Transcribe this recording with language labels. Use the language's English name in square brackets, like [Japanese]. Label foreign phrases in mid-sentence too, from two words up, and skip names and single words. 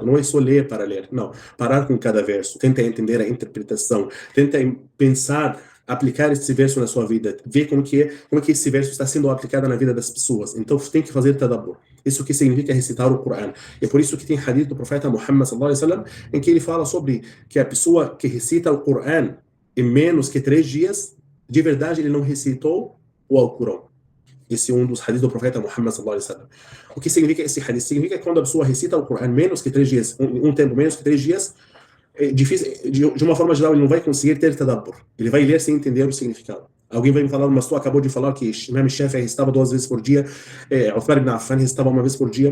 [Portuguese] Não é só ler para ler, não. Parar com cada verso, tenta entender a interpretação, tenta pensar aplicar esse verso na sua vida, ver como que esse verso está sendo aplicado na vida das pessoas. Então tem que fazer tadabbur. Isso que significa recitar o Corão. E é por isso que tem hadith do profeta Muhammad [Arabic] صلى الله عليه وسلم [Portuguese] em que ele fala sobre que a pessoa que recita o Corão em menos que 3 dias, de verdade ele não recitou o Alcorão. Esse é um dos hadiths do profeta Muhammad [Arabic] صلى الله عليه وسلم. [Portuguese] O que significa esse hadith? Significa que quando a pessoa recita o Corão menos que 3 dias, um tempo menos que 3 dias, é difícil, de uma forma geral, ele não vai conseguir ter tadabbur. Ele vai ler sem entender o significado. Alguém vai me falar, mas tu acabou de falar que Imam Shafi'i recitava 2 vezes por dia, Uthman ibn Affan recitava 1 vez por dia.